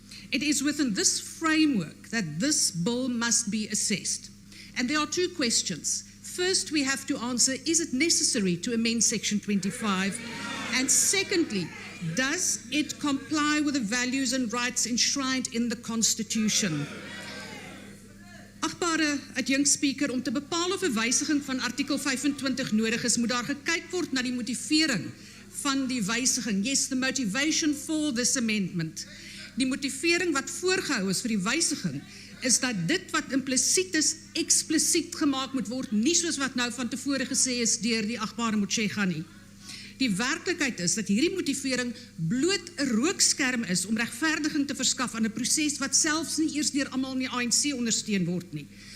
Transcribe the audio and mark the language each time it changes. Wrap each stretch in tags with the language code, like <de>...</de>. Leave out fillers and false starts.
<en>It is within this framework that this bill must be assessed. And there are two questions. First, we have to answer, is it necessary to amend Section 25? And secondly, does it comply with the values and rights enshrined in the Constitution?</en> <af>Agbare adjunkspeaker, om te bepaal of 'n wysiging van artikel 25 nodig is, moet daar gekyk word na die motivering van die wysiging.</af> <en>Yes, the motivation for this amendment.</en> <af>Die motivering wat voorgehou is vir die wysiging is dat dit wat implisiet is, eksplisiet gemaak moet word, nie soos wat nou van tevore gesê is deur die agbare Motshega nie. Die werklikheid is dat hierdie motivering bloot 'n rookskerm is om regverdiging te verskaf aan 'n proses wat selfs nie eers deur almal in die ANC ondersteun word nie.</af>